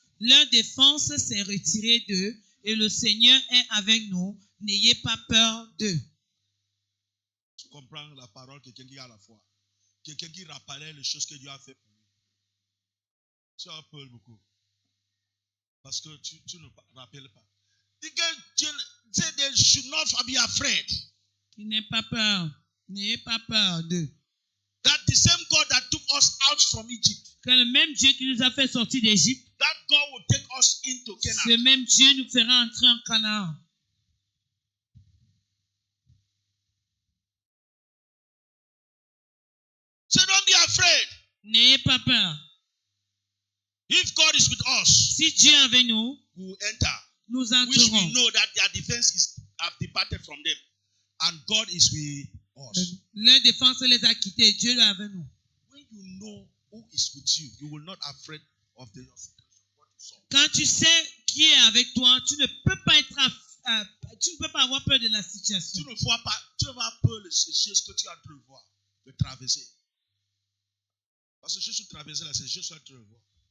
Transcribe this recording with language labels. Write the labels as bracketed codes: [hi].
[fr] Leur défense s'est retirée d'eux et le Seigneur est avec nous. N'ayez pas peur d'eux. Tu comprends la parole, quelqu'un qui a la foi. Quelqu'un qui rappelait les choses que Dieu a fait pour lui. Tu as peur beaucoup. Parce que tu ne rappelles pas. [en] They should not be afraid. [fr] Qu'il n'ait pas peur. N'ayez pas peur d'eux. [en] That the same God that took us out from Egypt. [fr] Que le même Dieu qui nous a fait sortir d'Égypte. [en] That God will take us into Canaan. [fr] Ce même Dieu nous fera entrer en Canaan. [en] So don't be afraid. [fr] N'ayez pas peur. [en] If God is with us, [fr] Si Dieu est avec nous, [en] we will enter. [fr] nous [en] Which we [fr] entrerons. [en] know that their defense have departed from them. And God is with us. [fr] Leur défense les a quittés. Dieu est avec nous. When you know who is with you, you will not afraid of the what you saw. Quand tu sais qui est avec toi, tu ne peux pas tu ne peux pas avoir peur de la situation. Tu ne vois pas, tu ne vas pas les choses que tu es en train de voir, de traverser. Parce que Jésus traversait là, c'est Jésus en train de voir.